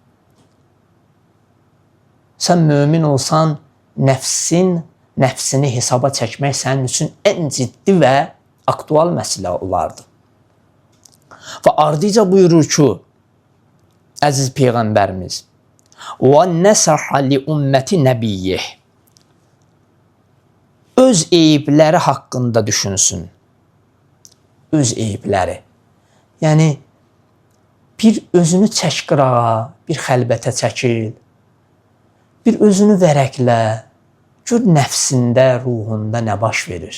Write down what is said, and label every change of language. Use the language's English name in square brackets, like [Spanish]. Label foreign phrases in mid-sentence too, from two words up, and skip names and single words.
[Azerbaijani] Sən mömin olsan, nəfsini hesaba çəkmək sənin üçün ən ciddi və aktual məsələ olardı. Və ardıca buyurur ki, əziz Peyğəmbərimiz, [Arabic] وَنَّسَحَ لِأُمَّةِ نَبِيِّهِ [Azerbaijani] öz eyibləri haqqında düşünsün. Öz eyibləri. Yəni, bir özünü çək qırağa, bir xəlbətə çəkil, bir özünü vərəqlə, gör nəfsində, ruhunda nə baş verir.